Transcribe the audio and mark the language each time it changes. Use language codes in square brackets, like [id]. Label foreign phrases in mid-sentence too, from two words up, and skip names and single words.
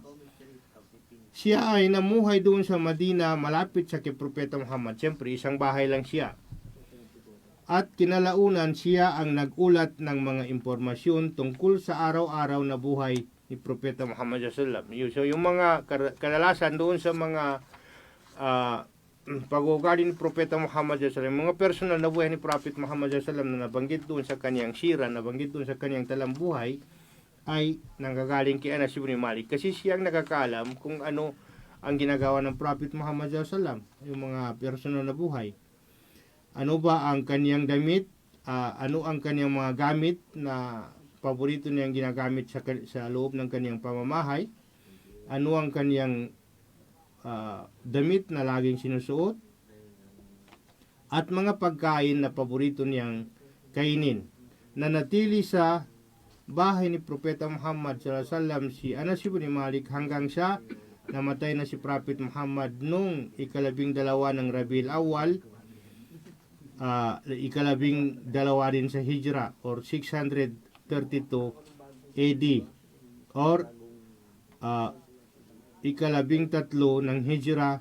[tl] Siya ay namuhay doon sa Madina malapit sa kay Propeta Muhammad. Siyempre, isang bahay lang siya. At kinalaunan siya ang nagulat ng mga impormasyon tungkol sa araw-araw na buhay ni Propeta Muhammad [ar] صلى الله عليه وسلم. [tl] So yung mga kadalasan doon sa mga pag-uugali ni Propeta Muhammad [ar] صلى الله عليه وسلم, [tl] mga personal na buhay ni Prophet Muhammad [ar] صلى الله عليه وسلم [tl] na nabanggit doon sa kaniyang sira, nabanggit doon sa kaniyang talambuhay, ay nanggagaling kay Anas ibn Malik kasi siyang nakakaalam kung ano ang ginagawa ng Prophet Muhammad [ar] صلى الله عليه وسلم, [tl] yung mga personal na buhay. Ano ba ang kaniyang damit? Ano ang kaniyang mga gamit na paborito niyang ginagamit sa loob ng kaniyang pamamahay? Ano ang kaniyang damit na laging sinusuot? At mga pagkain na paborito niyang kainin. Nanatili sa bahay ni Propeta Muhammad [ar] صلى الله عليه وسلم [tl] si Anas ibn Malik hanggang sa namatay na si Prophet Muhammad nung 12 ng Rabiul Awwal, 12 rin sa Hijra or 632 AD or 13 ng Hijra.